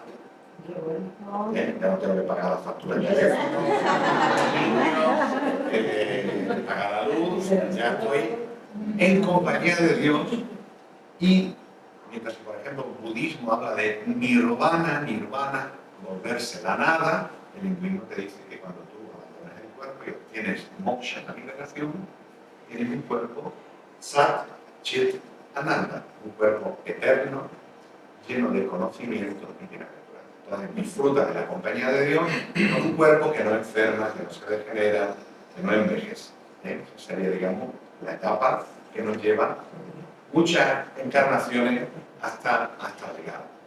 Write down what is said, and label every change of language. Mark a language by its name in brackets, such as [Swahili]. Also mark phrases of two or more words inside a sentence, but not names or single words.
[Spanish] Ya no tengo que pagar la factura del teléfono, pagar la luz, ya estoy en compañía de Dios. Y mientras que, por ejemplo, el budismo habla de nirvana, volverse la nada, el hinduismo te dice que cuando tú abandonas el cuerpo y obtienes moksha, la liberación, tienes un cuerpo [Sanskrit] sat, chit, ananda, [Spanish] un cuerpo eterno, lleno de conocimiento y bienaventuranza. Entonces disfruta de la compañía de Dios con un cuerpo que no enferma, que no se degenera, que no envejece. Esa sería, digamos, la etapa que nos lleva muchas encarnaciones hasta llegar.